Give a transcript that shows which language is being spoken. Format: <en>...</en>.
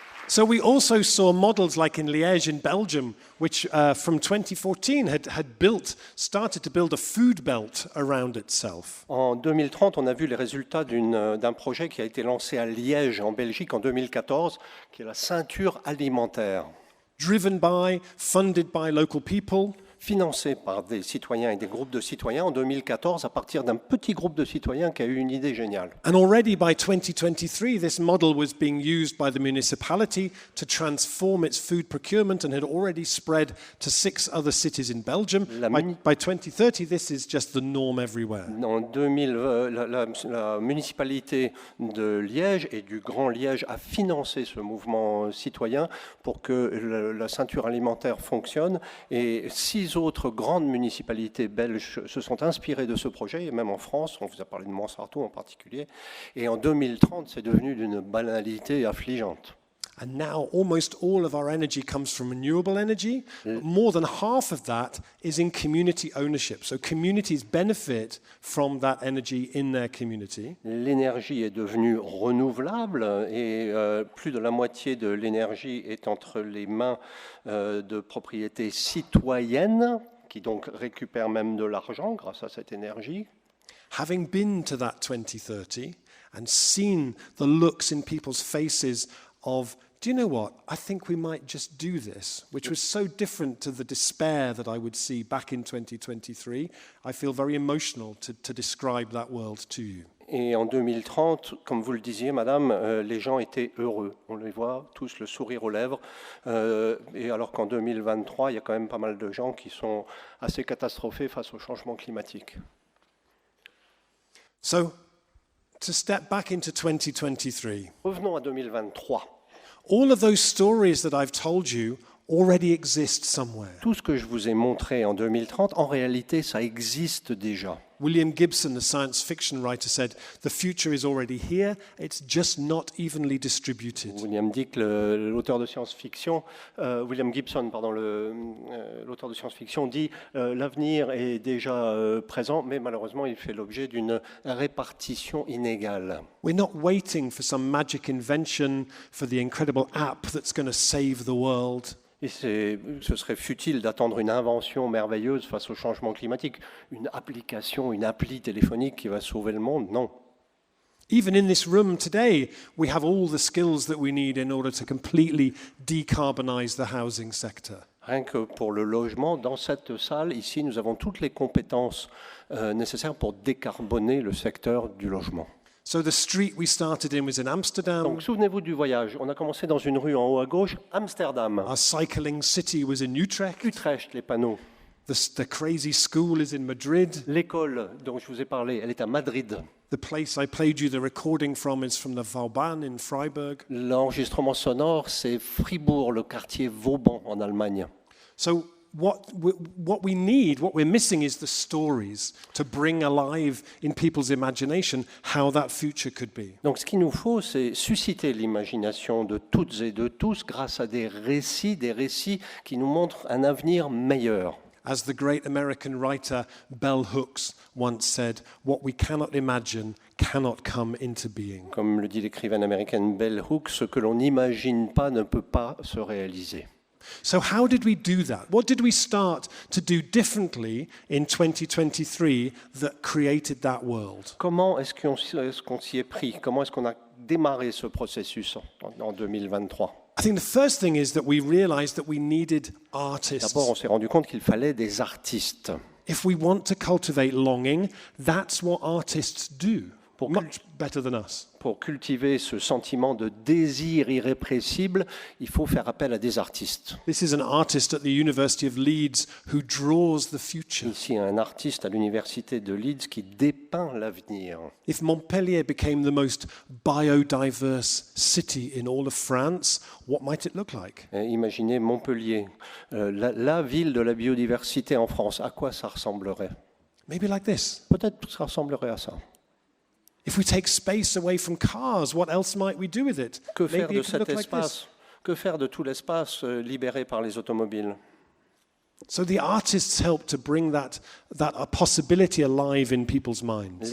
<en>So we also saw models like in Liège in Belgium, which from 2014 started to build a food belt around itself.</en> <fr>En 2030, on a vu les résultats d'un projet qui a été lancé à Liège, en Belgique, en 2014, qui est la ceinture alimentaire.</fr> <en>Driven by, funded by local people.</en> <fr>Financé par des citoyens et des groupes de citoyens en 2014 à partir d'un petit groupe de citoyens qui a eu une idée géniale.</fr> <en>And already by 2023, this model was being used by the municipality to transform its food procurement and had already spread to 6 other cities in Belgium. By 2030, this is just the norm everywhere.</en> <fr>En 2000, la municipalité de Liège et du Grand Liège a financé ce mouvement citoyen pour que la ceinture alimentaire fonctionne, et 6 autres grandes municipalités belges se sont inspirées de ce projet, et même en France, on vous a parlé de Montsartou en particulier, et en 2030, c'est devenu d'une banalité affligeante.</fr> <en>And now almost all of our energy comes from renewable energy. More than half of that is in community ownership. So communities benefit from that energy in their community.</en> <fr>L'énergie est devenue renouvelable et plus de la moitié de l'énergie est entre les mains de propriétés citoyennes qui donc récupèrent même de l'argent grâce à cette énergie.</fr> <en>Having been to that 2030 and seen the looks in people's faces of, do you know what, I think we might just do this, which was so different to the despair that I would see back in 2023. I feel very emotional to describe that world to you.</en> <fr>Et en 2030, comme vous le disiez, madame, les gens étaient heureux. On les voit tous le sourire aux lèvres. Et alors qu'en 2023, il y a quand même pas mal de gens qui sont assez catastrophés face au changement climatique.</fr> <en>So, to step back into 2023.</en> <fr>Revenons à 2023.</fr> <en>All of those stories that I've told you already exist somewhere.</en> <fr>Tout ce que je vous ai montré en 2030, en réalité, ça existe déjà.</fr> <en>William Gibson, the science fiction writer, said, "The future is already here, it's just not evenly distributed."</en> <fr>William Dick, l'auteur de science-fiction, William Gibson, pardon, l'auteur de science-fiction, dit l'avenir est déjà présent, mais malheureusement, il fait l'objet d'une répartition inégale.</fr> <en>We're not waiting for some magic invention, for the incredible app that's going to save the world.</en> <fr>Et ce serait futile d'attendre une invention merveilleuse face au changement climatique, une application, une appli téléphonique qui va sauver le monde, non.</fr> <en>Even in this room today, we have all the skills that we need in order to completely decarbonize the housing sector.</en> <fr>Rien que pour le logement, dans cette salle, ici, nous avons toutes les compétences nécessaires pour décarboner le secteur du logement.</fr> <en>So the street we started in was in Amsterdam.</en> <fr>Donc souvenez-vous du voyage. On a commencé dans une rue en haut à gauche, Amsterdam.</fr> <en>Our cycling city was in Utrecht.</en> <fr>Utrecht, les panneaux.</fr> <en>The crazy school is in Madrid.</en> <fr>L'école dont je vous ai parlé, elle est à Madrid.</fr> <en>The place I played you the recording from is from the Vauban in Freiburg.</en> <fr>L'enregistrement sonore, c'est Fribourg, le quartier Vauban en Allemagne.</fr> <en>So what we need, what we're missing is the stories to bring alive in people's imagination how that future could be.</en> <fr>Donc ce qu'il nous faut, c'est susciter l'imagination de toutes et de tous grâce à des récits qui nous montrent un avenir meilleur.</fr> <en>As the great American writer Bell Hooks once said, what we cannot imagine cannot come into being.</en> <fr>Comme le dit l'écrivaine américaine Bell Hooks, ce que l'on n'imagine pas ne peut pas se réaliser.</fr> <en>So how did we do that? What did we start to do differently in 2023 that created that world?</en> <fr>Comment est-ce qu'on s'y est pris? Comment est-ce qu'on a démarré ce processus en 2023?</fr> <en>I think the first thing is that we realized that we needed artists.</en> <fr>D'abord, on s'est rendu compte qu'il fallait des artistes.</fr> <en>If we want to cultivate longing, that's what artists do. Much better than us.</en> <fr>Pour cultiver ce sentiment de désir irrépressible, il faut faire appel à des artistes.</fr> <en>This is an artist at the University of Leeds who draws the future.</en> <fr>Ici, un artiste à l'université de Leeds qui dépeint l'avenir.</fr> <en>If Montpellier became the most biodiverse city in all of France, what might it look like?</en> <fr>Imaginez Montpellier, la ville de la biodiversité en France. À quoi ça ressemblerait?</fr> <en>Maybe like this.</en> <fr>Peut-être que ça ressemblerait à ça.</fr> <en>If we take space away from cars, what else might we do with it?</en> <fr>Que faire</fr> <en>Maybe</en> <fr>de</fr> <en>it could</en> <fr>cet</fr> <en>look like</en> <fr>espace?</fr> <en>this.</en> <fr>Que faire de tout l'espace libéré par les automobiles?</fr> <en>So the artists help to bring that possibility alive in people's minds.</en>